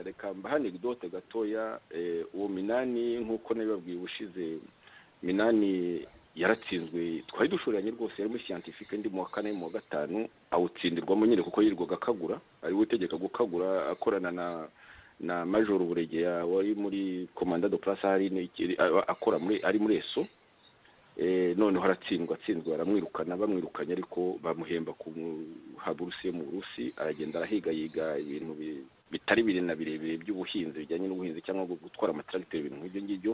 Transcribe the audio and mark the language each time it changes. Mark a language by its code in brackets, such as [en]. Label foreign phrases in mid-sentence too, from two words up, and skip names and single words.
[rw] Reka mbaha anecdote gatoya. Uwo Minani nk'uko nabibabwiye ubushize, Minani yaratsinzwe, twari dushoranye rwose, yari muri scientifique, ndi mu wa 4 mu wa 5, awutsindirwamo nyine kuko yirirwaga akagura, ari utegeka gukagura, akorana na Major Buregeya wari muri [fr] commandant de place [rw] akora ari muri ESO. Noneho aratsinzwe, bamwirukanye, ariko bamuhemba ku Haburusiye mu Burusi, aragenda arahiga yiga ibintu bitari birebire by'ubuhinzi, bijyanye n'ubuhinzi cyangwa gutwara amatracteur, ibintu nk'ibyo ngibyo.